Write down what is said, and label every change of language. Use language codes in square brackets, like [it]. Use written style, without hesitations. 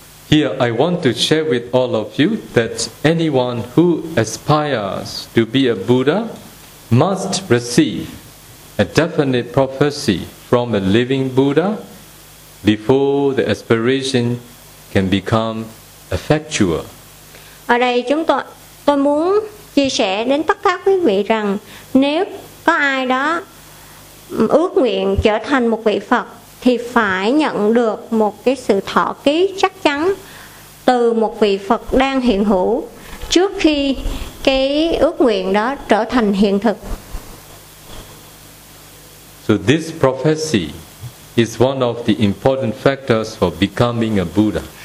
[en] Here I want to share with all of you that anyone who aspires to be a Buddha must receive a definite prophecy from a living Buddha before the aspiration can become effectual. [vi] Ở đây chúng tôi muốn chia sẻ đến tất cả quý vị rằng nếu có ai đó ước nguyện trở thành một vị Phật thì phải nhận được một cái sự thọ ký chắc chắn từ một vị Phật đang hiện hữu trước khi cái ước nguyện đó trở thành hiện thực. [en] So this prophecy is one of the important factors for becoming a Buddha.